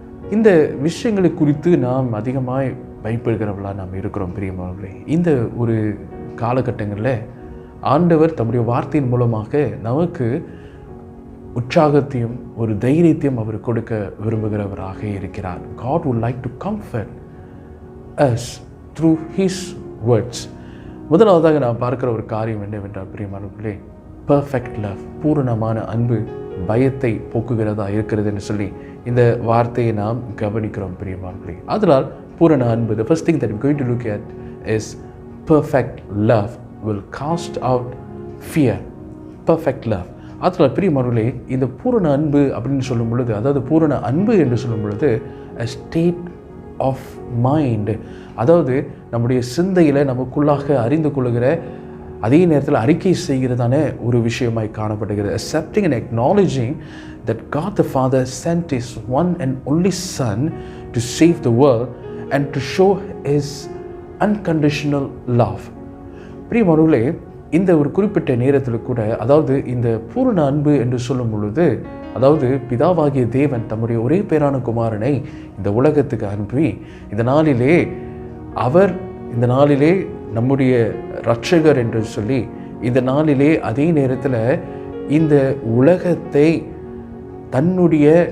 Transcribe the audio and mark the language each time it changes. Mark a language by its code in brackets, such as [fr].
[ta] இந்த விஷயங்களை குறித்து நாம் அதிகமாய் பயப்படுகிறவர்களாக நாம் இருக்கிறோம். பிரியமானவர்களே, இந்த ஒரு காலகட்டங்களில் ஆண்டவர் தம்முடைய வார்த்தையின் மூலமாக நமக்கு உற்சாகத்தையும் ஒரு தைரியத்தையும் அவர் கொடுக்க விரும்புகிறவராக இருக்கிறார். [en] God would like to comfort us through His words. [ta] முதலாவதாக நாம் பார்க்கிற ஒரு காரியம் என்னவென்றால் பிரியமானவர்களே, [en] perfect love, [ta] பூரணமான அன்பு பயத்தை போக்குகிறதா இருக்கிறது என்று சொல்லி இந்த வார்த்தையை நாம் கவனிக்கிறோம். பிரியமானவர்களே, அதனால் பூரண அன்பு, [en] the first thing that we're going to look at is perfect love will cast out fear. Perfect love. [ta] அதனால் பிரியமானவர்களே, இந்த பூரண அன்பு அப்படின்னு சொல்லும் பொழுது, அதாவது பூரண அன்பு என்று சொல்லும் பொழுது [en] a state of mind, [ta] அதாவது நம்முடைய சிந்தையில் நமக்குள்ளாக அறிந்து கொள்ளுகிற அதே நேரத்தில் அறிக்கை செய்கிறதான ஒரு விஷயமாய் காணப்படுகிறது. [en] Accepting and acknowledging that God the Father sent His one and only Son to save the world and to show His unconditional love. [ta] பிரியமானவர்களே, இந்த ஒரு குறிப்பிட்ட நேரத்தில் கூட, அதாவது இந்த பூரண அன்பு என்று சொல்லும் பொழுது, அதாவது பிதாவாகிய தேவன் தம்முடைய ஒரே பேரான குமாரனை இந்த உலகத்துக்கு அனுப்பி இந்த நாளிலே அவர் இந்த நாளிலே நம்முடைய இரட்சகர் என்று சொல்லி இந்த நாளிலே அதே நேரத்தில் இந்த உலகத்தை தன்னுடைய